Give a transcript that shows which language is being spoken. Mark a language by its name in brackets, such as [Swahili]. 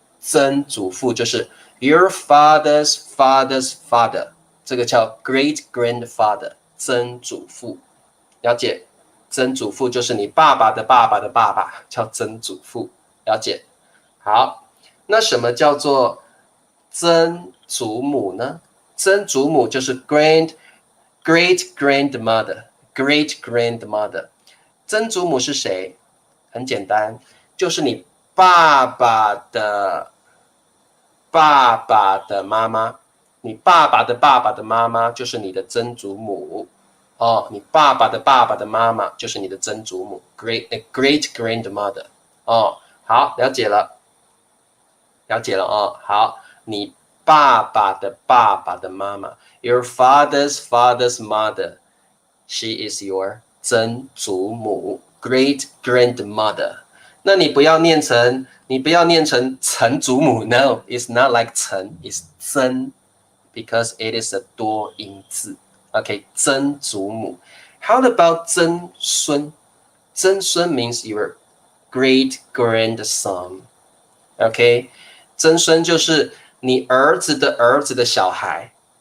[Chinese] 曾祖父就是 your father's father's father 这个叫 great grandfather 曾祖父，了解？曾祖父就是你爸爸的爸爸的爸爸，叫曾祖父，了解？好，那什么叫做曾祖母呢？曾祖母就是 great grandmother great grandmother。曾祖母是谁？很简单，就是你爸爸的爸爸的妈妈，你爸爸的爸爸的妈妈就是你的曾祖母哦，你爸爸的爸爸的妈妈就是你的曾祖母 great grandmother 哦，好，了解了，了解了哦，好，你爸爸的爸爸的妈妈 your father's father's mother she is your 曾祖母 great grandmother。 [English] 那你不要念成曾祖母，No, it's not like 曾 ，it's 曾 ，because it is a 多音字。 [Chinese] OK， 曾祖母。 [English] How about 曾孙？曾孙 means your great grandson。 [Chinese] OK， 曾孙就是你儿子的儿子的小孩。